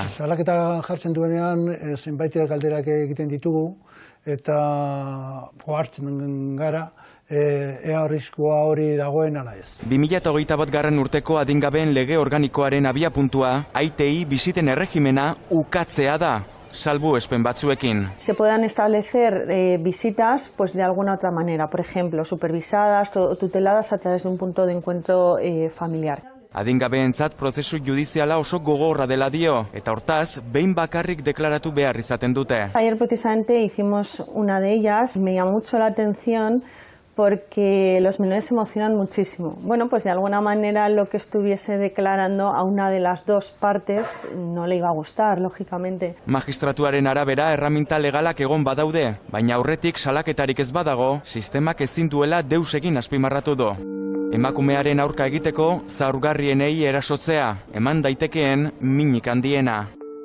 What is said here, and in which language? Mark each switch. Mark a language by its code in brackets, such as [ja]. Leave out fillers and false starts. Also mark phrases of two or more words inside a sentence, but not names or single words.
[eu] Salaketa jartzen duenean zenbait galderak egiten ditugu eta hartzen gara ea arriskua hori dagoen ala ez. 2021 urteko adingabeen lege organikoaren abiapuntua aitei bisiten erregimena ukatzea da. Salbu espen batzuekin. [es] Se puedan establecer visitas pues de alguna otra manera, por ejemplo, supervisadas o tuteladas a través de un punto de encuentro familiar. [eu] Adingabeentzat prozesu judiziala oso gogorra dela dio, eta hortaz, behin bakarrik deklaratu behar izaten dute. [es] Ayer precisamente hicimos una de ellas, me llamó mucho la atención porque los menores se emocionan muchísimo. Bueno, pues de alguna manera lo que estuviese declarando a una de las dos partes no le iba a gustar, lógicamente. [eu] Magistratuaren arabera erraminta legalak egon badaude, baina aurretik salaketarik ez badago, sistemak ezin duela deus egin azpimarratu du. Emakumearen aurka egiteko zaurgarrienei erasotzea, eman daitekeen minik handiena.